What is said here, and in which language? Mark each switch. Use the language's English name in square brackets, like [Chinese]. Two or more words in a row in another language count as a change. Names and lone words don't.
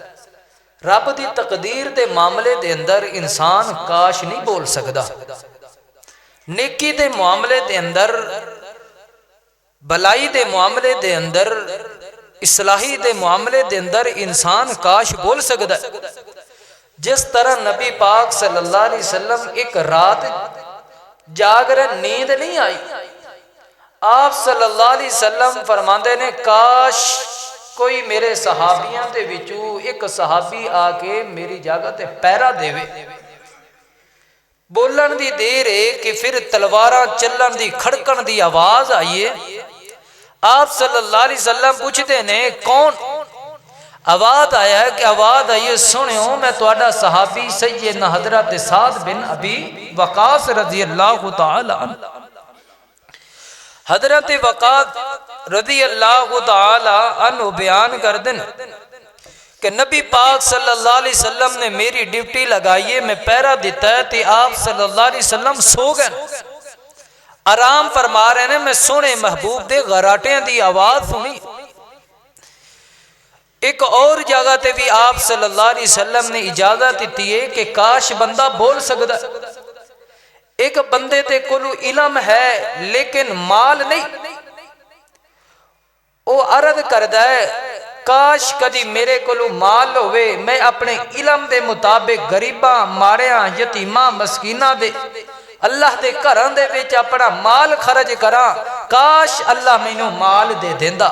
[Punjabi] رب دی تقدیر دے معاملے دے اندر انسان کاش نہیں بول سکدا. نیکی دے معاملے دے اندر، بھلائی دے معاملے دے اندر، اصلاحی دے معاملے دے اندر انسان کاش بول سکدا. جس طرح نبی پاک [Arabic] صلى الله عليه وسلم [Punjabi] ایک رات جاگ رہے، نیند نہیں آئی، آپ [Arabic] صلى الله عليه وسلم [Punjabi] فرماتے نے کاش کوئی میرے صحابیاں کے وچوں ایک صحابی آ کے میری جگہ تے پہرا دیوے. بولن دی دیر ہے کہ پھر تلواراں چلن دی کھڑکن دی آواز آئی ہے. آپ [Arabic] صلى الله عليه وسلم [Punjabi] پوچھتے نے کون? آواز آیا ہے کہ آواز آئی ہے سنیو میں تہاڈا صحابی سیدنا حضرت سعد بن ابی وقاص [Arabic] رضي الله تعالى عنه. [Punjabi] حضرت وقاص [Arabic] رضي الله تعالى عنه [Punjabi] بیان کر دین کہ نبی پاک [Arabic] صلى الله عليه وسلم [Punjabi] نے میری ڈیوٹی لگائی ہے، میں پہرا دتا ہے تے آپ [Arabic] صلى الله عليه وسلم [Punjabi] سو گئے، آرام فرما رہے نے. میں سوہنے محبوب دے گراٹیاں دی آواز سنی. ایک اور جگہ تے بھی آپ [Arabic] صلى الله عليه وسلم [Punjabi] نے اجازت دی ہے کہ کاش بندہ بول سکدا. ایک بندے تے کولوں علم ہے لیکن مال نہیں، وہ عرض کردا ہے کاش کدی میرے کولوں مال ہووے، میں اپنے علم دے مطابق غریباں ماڑیاں یتیماں مسکیناں دے اللہ دے گھراں دے وچ اپنا مال خرچ کراں، کاش اللہ مینوں مال دے دیندا.